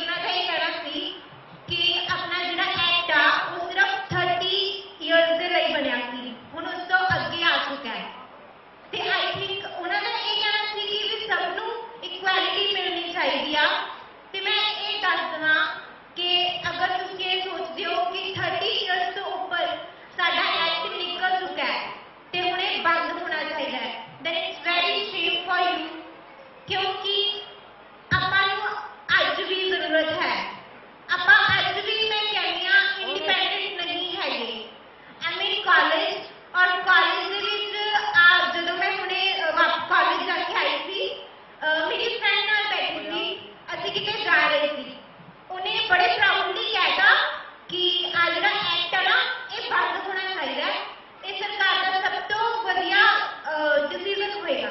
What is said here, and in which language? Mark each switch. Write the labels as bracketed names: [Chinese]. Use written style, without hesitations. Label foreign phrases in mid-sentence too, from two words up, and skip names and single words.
[Punjabi] ਉਹਨਾਂ ਦਾ ਇਹ ਕਹਿਣਾ ਸੀ ਕਿ ਆਪਣਾ ਜਿਹੜਾ ਐਕਟ ਆ ਉਹ ਸਿਰਫ 30 ਇਅਰਸ ਦੇ ਲਈ ਬਣਿਆ ਸੀ, ਹੁਣ ਉਸ ਤੋਂ ਅੱਗੇ ਆ ਚੁੱਕਾ ਹੈ ਤੇ [English] I think [Punjabi] ਉਹਨਾਂ ਦਾ ਇਹ ਕਹਿਣਾ ਸੀ ਕਿ ਵੀ ਸਭ ਨੂੰ ਇਕੁਐਲਿਟੀ ਮਿਲਣੀ ਚਾਹੀਦੀ ਆ। ਤੇ ਮੈਂ ਇਹ ਦੱਸ ਦੇਵਾਂ ਕਿ ਅਗਰ ਤੁਸੀਂ ਇਹ ਸੋਚਦੇ ਹੋ ਕਿ 30 ਇਅਰਸ ਤੋਂ ਉੱਪਰ ਸਾਡਾ ਐਕਟ ਨਿਕਲ ਚੁੱਕਾ ਹੈ ਤੇ ਹੁਣ ਇਹ ਬੰਦ ਹੋਣਾ ਚਾਹੀਦਾ ਹੈ [English] then it's very shame for you [Punjabi] ਕਿਉਂਕਿ ਆਪਾਂ ਨੂੰ ਅੱਜ ਵੀ ਜ਼ਰੂਰਤ ਹੈ। ਆਪਾਂ ਅੱਜ ਵੀ ਮੈਂ ਕਹਿੰਦੀ ਹਾਂ ਇੰਡੀਪੈਂਡੈਂਟ ਨਹੀਂ ਹੈਗੇ। [English] I'm in college [Punjabi] ਔਰ ਕਾਲਜ ਦੇ ਵਿੱਚ ਜਦੋਂ ਮੈਂ ਹੁਣੇ ਕਾਲਜ ਜਾ ਕੇ ਆਈ ਸੀ ਮੇਰੀ ਫਰੈਂਡ ਨਾਲ ਬੈਠੀ ਸੀ, ਅਸੀਂ ਕਿਤੇ ਜਾ ਰਹੇ ਸੀ। ਉਹਨੇ ਬੜੇ ਪ੍ਰਾਊਡਲੀ ਕਹਿਤਾ ਕਿ ਆ ਜਿਹੜਾ ਐਕਟ ਆ ਨਾ ਇਹ ਬੰਦ ਹੋਣਾ ਚਾਹੀਦਾ ਹੈ, ਇਹ ਸਰਕਾਰ ਦਾ ਸਭ ਤੋਂ ਵਧੀਆ ਡਿਸੀਜ਼ਨ ਹੋਏਗਾ।